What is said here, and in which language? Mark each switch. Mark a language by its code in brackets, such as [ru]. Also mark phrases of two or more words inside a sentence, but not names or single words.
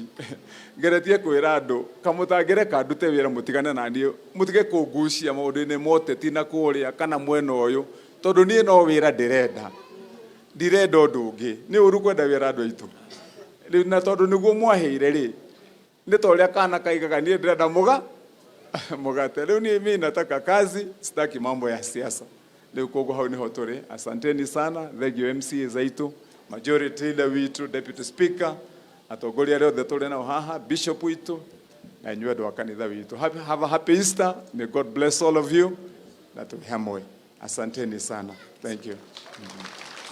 [ki] Ngeretie kwĩra andũ kamũtangĩreka ndute wĩra mũtigane na niĩ, mũtige kũngucia maũndũ-inĩ moteti na kũrĩa kana mwena ũyũ, tondũ niĩ no wĩra ndirenda ũndũ ũngĩ. Nĩ ũru kwenda wĩra andũ aitũ, na tondũ nĩguo mwaheire rĩ, nĩ ta ũrĩa kana kaigaga niĩ ndĩrenda mũgate. Rĩu niĩ [sw] mimi nataka kazi, sitaki mambo ya siasa. [ki] Rĩu koguo hau nĩho tũrĩ. [sw] Asanteni sana, [ki] thengiũ MCA zaitũ, [en] majority leader [ki] witũ, [en] deputy speaker, [ki] atongoria arĩa othe tũrĩ nao haha, bishop witũ na inyuĩ andũ a kanitha witũ. [en] Have a happy Easter. May God bless all of you. [ki] Na tũrĩ hamwe. [sw] Asanteni sana. [en] Thank you.